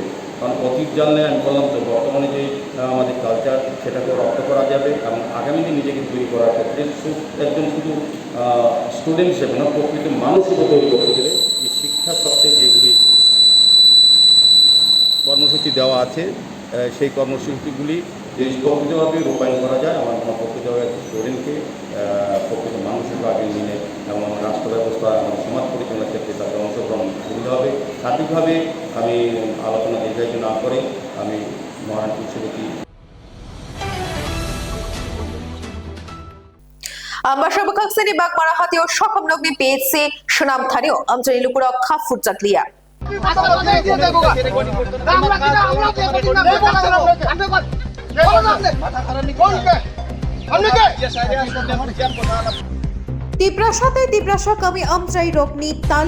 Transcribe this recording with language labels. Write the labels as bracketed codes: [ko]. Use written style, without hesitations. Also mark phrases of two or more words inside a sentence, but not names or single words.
[bn] কারণ অতীত জানলে আমি বললাম তো বর্তমানে যে আমাদের কালচার সেটাকে রপ্ত করা যাবে এবং আগামী দিন নিজেকে তৈরি করার ক্ষেত্রে একজন শুধু স্টুডেন্ট হিসেবে না, প্রকৃত মানুষ হিসেবে তৈরি করতে গেলে এই শিক্ষা সপ্তাহে যেগুলি কর্মসূচি দেওয়া আছে সেই কর্মসূচিগুলি যদি প্রকৃতভাবে রূপায়ণ করা যায়, আমার মনে প্রকৃতভাবে স্টুডেন্টকে প্রকৃত মানুষ হিসেবে আগে নিলে এবং রাষ্ট্র ব্যবস্থা আমাদের সমাজ পরিচালনার ক্ষেত্রে তাদের অংশগ্রহণ সুবিধা হবে। সার্বিকভাবে আমি আলোচনা দীর্ঘায়িত না করে আমি মহান কুলসভাপতি [trp] Ambassador Kaksani Bagmara Hatio Shokam Nogni PHC Shunam Thanio Amjani Lukura Khafur Jakliya Tiprasha kami amjai rokni tali